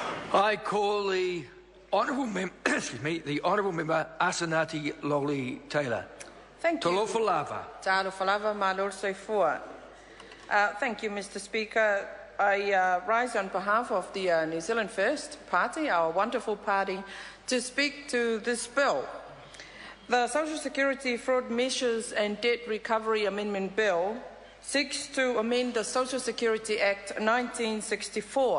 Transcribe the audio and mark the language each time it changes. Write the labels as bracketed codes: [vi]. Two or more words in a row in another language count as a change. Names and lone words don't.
[en] I call the honourable member Asanati Lole-Taylor. Thank you. [sm] Talofa lava. Talofa lava, malor soifua. [en] Thank you, Mr. Speaker. I rise on behalf of the New Zealand First Party, our wonderful party, to speak to this bill. The Social Security Fraud Measures and Debt Recovery Amendment Bill seeks to amend the Social Security Act 1964.